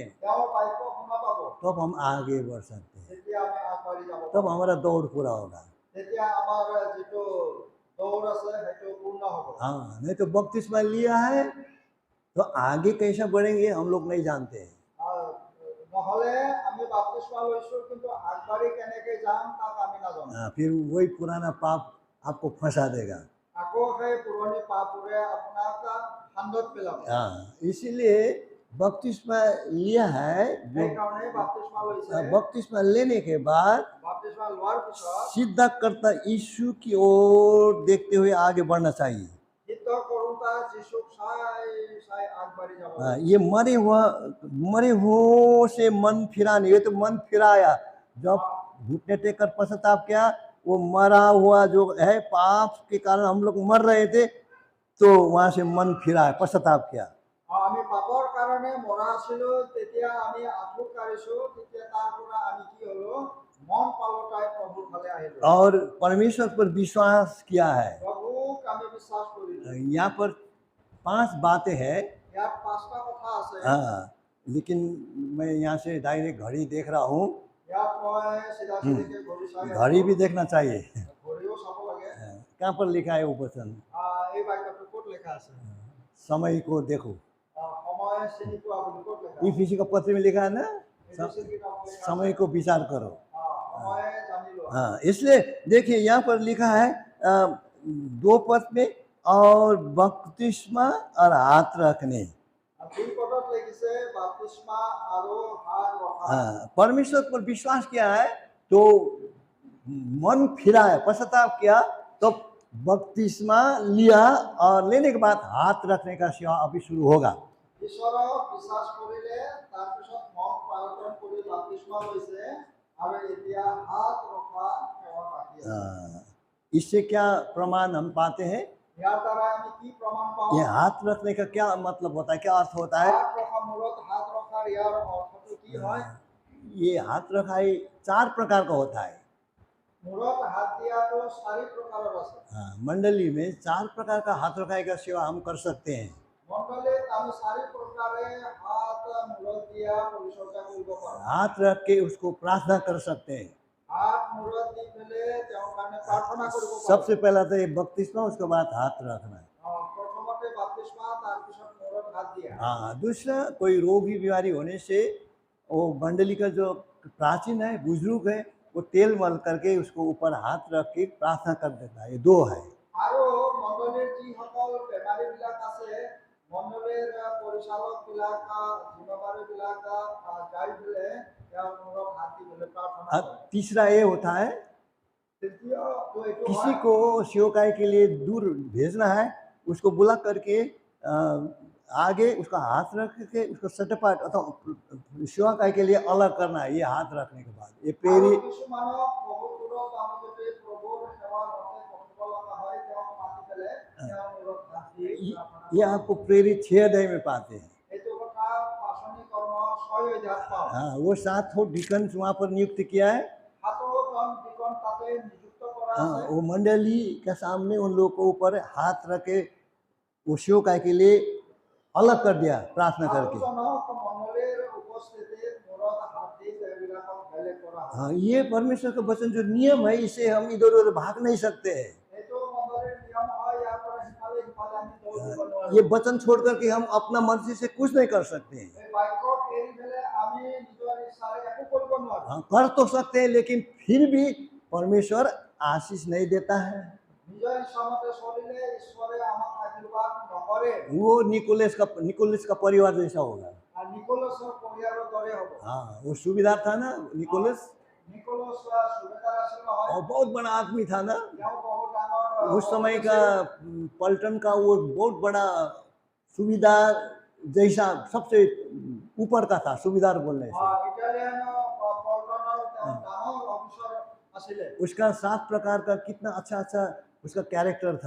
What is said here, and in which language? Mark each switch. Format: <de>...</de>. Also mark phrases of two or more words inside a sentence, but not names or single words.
<as>তেওঁৰ বাক্য শুনা পাব।</as> <hi>तब हम आगे बढ़ सकते हैं,</hi> <as>যেতিয়া আমি আগবাঢ়ি যাব</as> <hi>तब</hi> <as>পাৰিম।</as> <hi>हमारा दौड़ पूरा होगा।</hi> <as>তেতিয়া আমাৰ যিটো দৌৰ আছে সেইটো পূৰ্ণ হ'ব।</as> <hi>हाँ, नहीं तो बपतिस्मा लिया है तो आगे कैसा बढ़ेंगे हम लोग नहीं जानते हैं।</hi> <as>নহ'লে আমি বাপ্তিস্মা লৈছো কিন্তু আগবাঢ়ি কেনেকৈ যাম তাক আমি নাজানো।</as> <hi>हाँ, फिर वही पुराना पाप आपको फंसा देगा।</hi> <as>আকৌ সেই পুৰণি পাপবোৰে আপোনাক ফান্দত পেলাব।</as> <hi>हाँ, इसीलिए बपतिस्मा लिया है, जो</hi> <as>সেইকাৰণে বাপ্তিস্মা লৈছে।</as> <hi>बपतिस्मा लेने के बाद</hi> <as>বাপ্তিস্মা লোৱাৰ পিছত</as> <hi>सीधा करता यीशु की ओर देखते हुए आगे बढ़ना चाहिए।</hi> <as>সিদ্ধ কৰোঁতা যীশুক চাই চাই আগবাঢ়ি যাব।</as> <hi>हाँ, ये मरे हुओं से मन फिराने, ये तो मन फिराया, जब घुटने टेक कर पश्चाताप किया, वो मरा हुआ जो है, पाप के कारण हम लोग मर रहे थे, तो वहाँ से मन फिराया, पश्चाताप किया।</hi> <as>আমি পাপৰ কাৰণে মৰা আছিলো, তেতিয়া আমি আঁঠু কাঢ়িছো, তেতিয়া তাৰ পৰা আমি কি হলো মন পালটাই প্ৰভুৰ ফালে আহিলো।</as> <hi>और परमेश्वर पर विश्वास किया है।</hi> <as>প্ৰভুক আমি বিশ্বাস কৰিলো।</as> <hi>यहाँ पर 5 बातें हैं।</hi> <as>ইয়াত পাঁচটা কথা আছে।</as> <hi>हाँ, लेकिन मैं यहाँ से डायरेक्ट घड़ी देख रहा हूँ,</hi> <as>ইয়াত মই চিধা চিধিকে ঘড়ী চাই আছো।</as> <hi>घड़ी भी देखना चाहिए।</hi> <as>ঘড়ীও চাব লাগে।</as> <hi>कहाँ पर लिखा है वो वचन,</hi> <as>এই বাক্যটো ক'ত লেখা আছে?</as> <hi>समय को देखो।</hi> <as>সময় চিনি পোৱা বুলি ক'ত লেখা আছে?</as> <hi>इफिसी का पत्र में लिखा है ना,</hi> <as>এফেসীয় কিতাপত লেখা আছে।</as> <hi>समय को विचार करो।</hi> <as>সময় জানি লোৱা।</as> <hi>हाँ, इसलिए देखिए यहाँ पर लिखा है 2 पद में, और बपतिस्मा और हाथ रखने।</hi> <as>দুই পদত লিখিছে বাপ্তিস্মা আৰু হাত ৰখা।</as> <hi>हाँ, परमेश्वर पर विश्वास किया है तो मन फिराया, पश्चाताप किया, तो बपतिस्मा लिया, और लेने के बाद हाथ रखने का सेवा अभी शुरू होगा।</hi> <as>ঈশ্বৰক বিশ্বাস কৰিলে তাৰপিছত মন পালন কৰি বাপ্তিস্মা লৈছে আৰু এতিয়া হাত ৰখা সেৱা বাকী আছে।</as> <hi>इससे क्या प्रमाण हम पाते हैं,</hi> <as>ইয়াৰ দ্বাৰা আমি কি প্ৰমাণ পাওঁ?</as> <hi>ये हाथ रखने का क्या मतलब होता है, क्या अर्थ होता है?</hi> <as>হাত ৰখা মূৰত হাত ৰখাৰ ইয়াৰ অৰ্থটো কি হয়?</as> <hi>ये हाथ रखाई 4 प्रकार का होता है।</hi> <as>মূৰত হাত দিয়াটো 4 প্ৰকাৰৰ আছে।</as> <hi>हाँ, मंडली में 4 प्रकार का हाथ रखाई का सेवा हम कर सकते हैं।</hi> <as>মণ্ডলীত আমি 4 প্ৰকাৰে হাত মূৰত দিয়া পৰিচৰ্যা কৰিব পাৰোঁ।</as> <hi>हाथ रख के उसको प्रार्थना कर सकते हैं।</hi> <as>হাত মূৰত দি পেলাই তেওঁৰ কাৰণে প্ৰাৰ্থনা কৰিব পাৰোঁ।</as> <hi>सबसे पहला तो ये बपतिस्मा, उसके बाद हाथ रखना।</hi> <as>প্ৰথমতে বাপ্তিস্মা, তাৰপিছত মূৰত হাত দিয়া।</as> <hi>हाँ, दूसरा कोई रोगी बीमारी होने से वो मंडली का जो प्राचीन है, बुजुर्ग है, वो तेल मल करके उसको ऊपर हाथ रख के प्रार्थना कर देता है। ये 2 है।</hi> <as>আৰু মণ্ডলীৰ যিসকল বেমাৰীবিলাক আছে মণ্ডলীৰ পৰিচালক বিলাক জিম্মাবাৰী বিলাক যাই পেলাই তেওঁলোকক হাত দি পেলাই প্ৰাৰ্থনা</as> <hi>अब</hi> <as>কৰে।</as> <hi>तीसरा ये होता है</hi> <as>তৃতীয়টো এইটো</as> <hi>किसी</hi> <as>হয়,</as> <hi>को सेवकाई के लिए दूर भेजना है, उसको बुला करके आगे उसका हाथ रख के उसको सटपाट अथवा सेवकाई के लिए अलग करना है। ये हाथ रखने के बाद ये</hi> <as>আৰু</as> <hi>प्रेरी</hi> <as>কিছুমানক বহুত দূৰত আমি যদি প্ৰভুৰ সেৱাৰ অৰ্থে পঠিয়াব লগা হয় তেওঁক মাতি পেলাই তেওঁৰ মূৰত হাত দি প্ৰাৰ্থনা</as> <hi>ये</hi> <as>কৰে।</as> <hi>आपको प्रेरित 6 अध्याय में पाते हैं।</hi> <as>এইটো কথা পাচনি কৰ্ম 6 অধ্যায়ত পাওঁ।</as> <hi>हाँ, वो 7 डिकन्स वहाँ पर नियुक्त किया है।</hi> <as>7জন ডিকন তাতে নিযুক্ত কৰা</as> <hi>हाँ,</hi> <as>আছে।</as> <hi>वो मंडली के सामने उन लोगों के ऊपर हाथ रखे वो सेवकाई के लिए अलग कर दिया प्रार्थना करके।</hi> <as>7জনক মণ্ডলীৰ উপস্থিতিত মূৰত হাত দি তেওঁবিলাকক বেলেগ কৰা হয়।</as> <hi>हाँ, ये परमेश्वर का वचन जो नियम है, इसे हम इधर उधर भाग नहीं सकते हैं।</hi> <as>এইটো মণ্ডলীৰ নিয়ম হয়, ইয়াৰ পৰা সিফালে সিফালে আমি দৌৰিব নোৱাৰো।</as> <hi>ये वचन छोड़ करके हम अपना मर्जी से कुछ नहीं कर सकते हैं।</hi> <as>এই বাক্যক এৰি পেলাই আমি নিজৰ ইচ্ছাৰে একো কৰিব নোৱাৰো।</as> <hi>हाँ, कर तो सकते हैं, लेकिन फिर भी परमेश्वर आशीष नहीं देता है।</hi> <as>নিজৰ ইচ্ছামতে চলিলে ঈশ্বৰে আমাক আশীৰ্বাদ নকৰে।</as> <hi>वो निकोलस का परिवार जैसा होगा।</hi> <as>আৰু নিকোলাছৰ পৰিয়ালৰ দৰে হ'ব।</as> <hi>हाँ, वो सूबेदार था ना निकोलस,</hi> <as>নিকোলাছ সুবেদাৰ আছিল নহয়,</as> <hi>और बहुत बड़ा आदमी था ना</hi> <as>তেওঁ বহুত ডাঙৰ</as> <hi>उस समय का पलटन का। वो बहुत बड़ा सूबेदार जैसा सबसे ऊपर का था, सूबेदार बोलने से।</hi> <as>ইটালিয়ান পল্টনৰ তেওঁ ডাঙৰ অফিচাৰ আছিলে।</as> <hi>उसका 7 प्रकार का कितना अच्छा अच्छा उसका कैरेक्टर था।</hi>